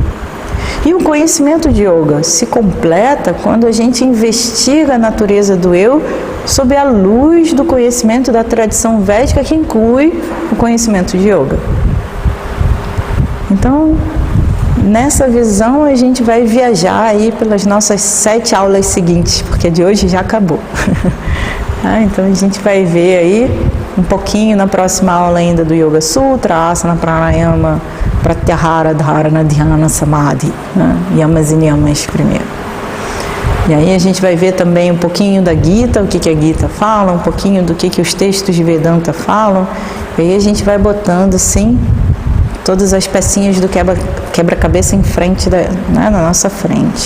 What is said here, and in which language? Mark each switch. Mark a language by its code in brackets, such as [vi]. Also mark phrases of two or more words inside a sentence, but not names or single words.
[pt] E o conhecimento de yoga se completa quando a gente investiga a natureza do eu sob a luz do conhecimento da tradição védica, que inclui o conhecimento de yoga. Então, nessa visão a gente vai viajar aí pelas nossas 7 aulas seguintes, porque a de hoje já acabou. Então a gente vai ver aí um pouquinho na próxima aula ainda do Yoga Sutra, Asana, Pranayama, Pratyahara, Dharana, Dhyana, Samadhi, Yamas e Niyamas primeiro. E aí a gente vai ver também um pouquinho da Gita, o que a Gita fala, um pouquinho do que os textos de Vedanta falam, e aí a gente vai botando assim todas as pecinhas do quebra-cabeça em frente, na nossa frente.